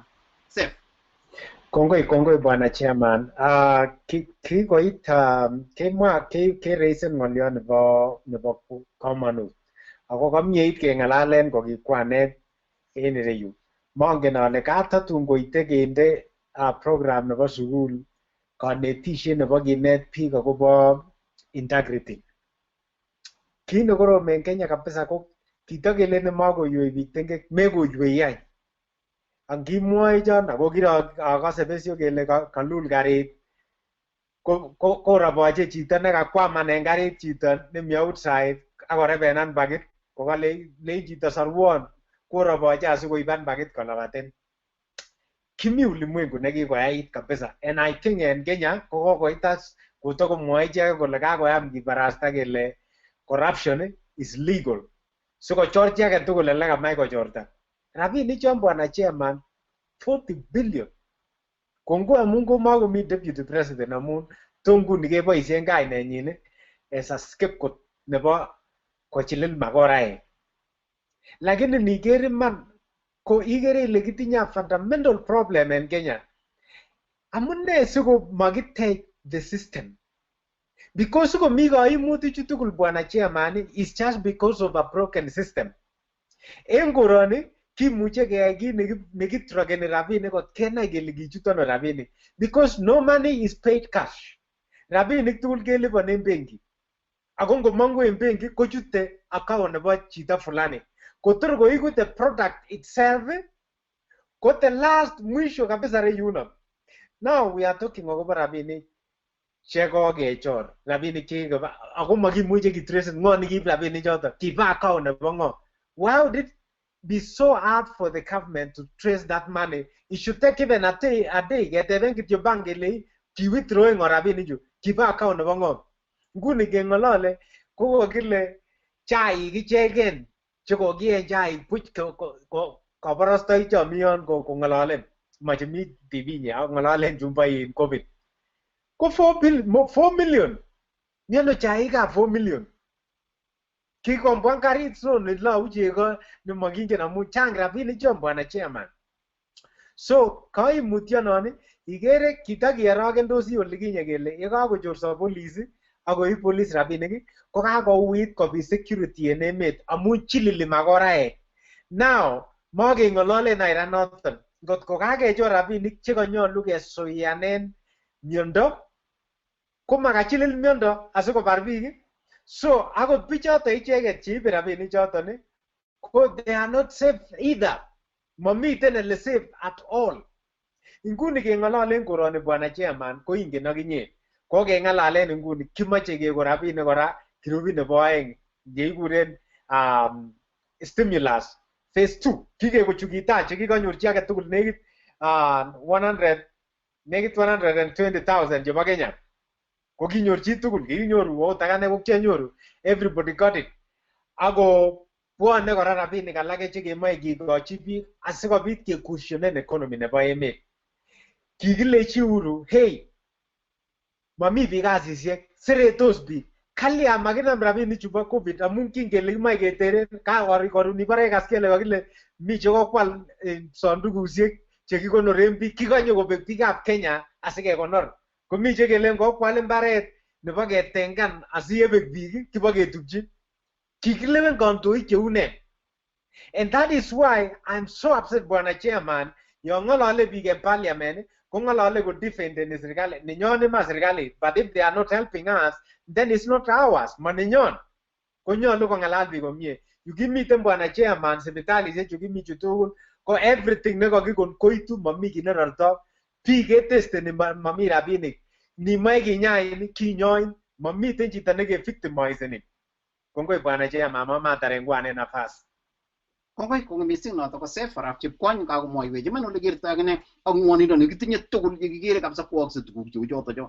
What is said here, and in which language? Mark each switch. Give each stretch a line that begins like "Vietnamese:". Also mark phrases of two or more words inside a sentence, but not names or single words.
Kalenjin: Sef. Kongoi bwana chairman. Kikoit kereisen ng'olyo nebo komonut. Ako kamyeit keng'alalen kokikwanet en ireyu. Mongen ale katatun koite kende program nebo sukul kanetishet nebo kinet biik akobo integrity. Kit nekorom en Kenya kabisa ko kitakelen makoywei biik tengek mekoywei any. Angimwoe chon ako kirakase besyo kele kalul karit koraboche chito nekakwaman en karit chito nemi outside akorebenan bakit kokale chito sarwon koraboche asikoiban bakit kolabaten. Kimi ulimwengu nekikoyait kabisa,
English: and I think
Kalenjin: en Kenya kokoit as kotakomwoe icheket kole kakoyam kibarasta kele
English: corruption is legal.
Kalenjin: Sikochor chi age tugul ele kamach kochorta. Rabinik chon bwana chairman 40 billion. Kongo amun komakomi deputy president amun tonguni keboisien kainenyin
English: as a scapegoat
Kalenjin: nebo kochilil makoraek. Lakini niker iman ko ikere ile kitinye
English: fundamental problem
Kalenjin: en Kenya. Amune siko makitech
English: the system?
Kalenjin: Because siko mi kaimutik chu tugul bwana chairman
English: is just because of a broken system.
Kalenjin: En koroni kimuche keyai kit nekitrogeni rabinik kot kenai kele kichuton rabinik
English: because no money is paid cash.
Kalenjin: Rabinik tugul kelipanen benki. Ako ngomangu en benki kochute account nebo chito fulani. Kotor koiku
English: the product itself
Kalenjin: ko
English: the last
Swahili: mwisho kabisa
Kalenjin: reyuno.
English: Now we are talking about
Kalenjin: rabinik che kokechor, rabinik che ako makimuche kitrace ngo nikiib rabinik choton. Kiba account nebo ngo.
English: Why would it be so hard for the government to trace that money? It should take even a day
Kalenjin: keteben kityo bank kele ki withdrawing rabinik chu. Kiba account nebo ngo. Nguni kengolole kokokile chaik ichegen chekokien chaik buch kabarastoi chomion kongololen machemi TV nya ngololen chumbai COVID. Ko 4 million. Miano chaikab 4 million. Kikombwan karit so nilau chego nemokingen amun chang rabinik chon bwana chairman. So kaimutyonon ikere kitakiarogendosi olikinye kele yekakochorso police akoib police rabinik ko kakouit kobit security en emet amun chilili makoraek. Now makeng'ololen aira noton ngot ko kakechor rabinik chekanyolu kesoianen miondo ko makachilil miondo asikobar biik. So akot bichoton icheket cheibe rabinik choton ko
English: they are not safe either.
Kalenjin: Mamiten ele
English: safe at all.
Kalenjin: Inguni keng'ololen koroni bwana chairman ko ingen akinye. Kokeng'alalen inguni kimoche keko rabinik kora kirubit nebo aeng yeikuren
English: stimulus phase 2.
Kalenjin: Kikeko chukitache kikanyor chi age tugul nekit 120,000 chebo Kenya. Kokinyor chi tugul, kikinyoru ot akane kokianyoru,
English: everybody got it.
Kalenjin: Ako bwone kora rabinik alake chekemoe kikochi biik asikobit kekusyonen economy nebo emet. Kikilechi Uhuru, hey, mami biik kasisiek, seretos biik. Kalya makinam rabinik chubo COVID amun kingele kimoe keteren korun ibare kas kele kakile mi chekokwal sandukusiek chekikonoren biik, kikonye kobek biikab Kenya asikekonor. Komi chekelen kokwal mbaret nebo ketengan asiyebek biik kibo ketubchi. Kikilewen kandoik cheu ne.
English: And that is why I'm so upset
Kalenjin: bwana chairman yon ng'olole biik en parliament ko ng'olole ko defendeni serikali nenyon ma serikali,
English: but if they are not helping us then it's not ours,
Kalenjin: maninyon. Konyolu kong'alal biik komie. Yukimiten bwana chairman sipitalisiek chu kimi chu tugul ko everything nekakikon koitu mami kit nerorto. Biik ketesteni mami rabinik. Nimoe kinyain kinyoin mamiten chito nekevictimizeni. Kongoi bwana chairman mamataren kwane nafas. Kongoi kong missing noto ko safe rap chepkwony kakomwoiwech iman ole kerto akine ak ng'wonindo nekitinye tugul yekikere kabisa kwokse tuguk cheu choto cho.